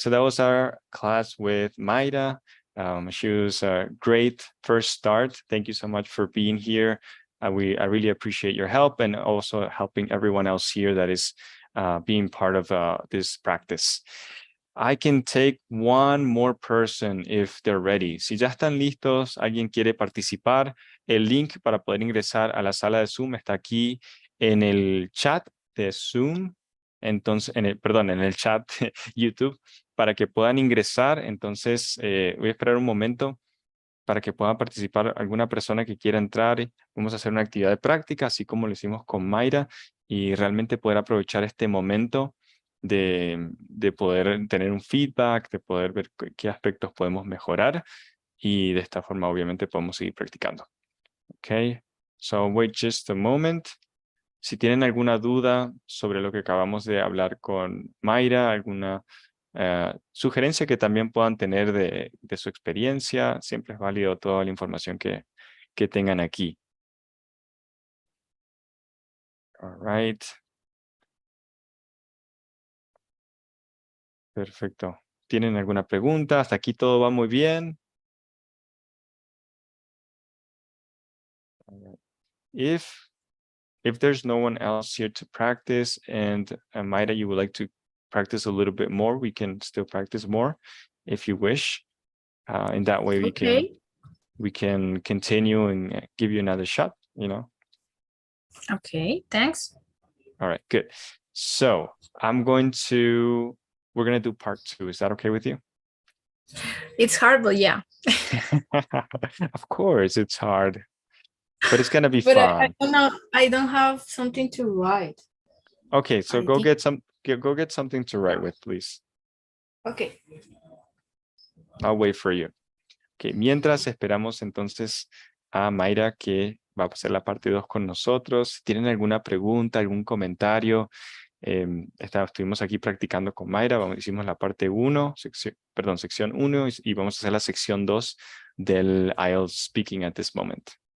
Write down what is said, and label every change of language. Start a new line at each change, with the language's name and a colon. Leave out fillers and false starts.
English: So that was our class with Mayra. She was a great first start. Thank you so much for being here. I really appreciate your help, and also helping everyone else here that is being part of this practice. I can take one more person if they're ready.
Spanish: Si ya están listos, alguien quiere participar, el link para poder ingresar a la sala de Zoom está aquí en el chat de Zoom. Entonces, en el chat de YouTube, para que puedan ingresar. Entonces, voy a esperar un momento para que pueda participar alguna persona que quiera entrar. Vamos a hacer una actividad de práctica, así como lo hicimos con Mayra, y realmente poder aprovechar este momento de poder tener un feedback, de poder ver qué aspectos podemos mejorar, y de esta forma obviamente podemos seguir practicando.
English: Okay, so wait just a moment.
Spanish: Si tienen alguna duda sobre lo que acabamos de hablar con Mayra, alguna sugerencia que también puedan tener de su experiencia, siempre es válido toda la información que tengan aquí.
English: All right.
Spanish: Perfecto. ¿Tienen alguna pregunta? Hasta aquí todo va muy bien.
English: If there's no one else here to practice, and Mayra, you would like to practice a little bit more, we can still practice more if you wish. In that way, we can continue and give you another shot, you know. Okay, thanks. All right, good. So we're going to do part 2. Is that okay with you? It's hard, but yeah. Of course, it's hard, but it's gonna be But fun. I don't know. I don't have something to write. Okay, so go get something to write with, please. Okay. I'll wait for you.
Spanish: Okay, mientras esperamos entonces a Mayra, que va a pasar la parte 2 con nosotros. Si tienen alguna pregunta, algún comentario, estuvimos aquí practicando con Mayra. Hicimos la parte 1, sección 1, y vamos a hacer la sección 2 del IELTS Speaking
English: at this moment.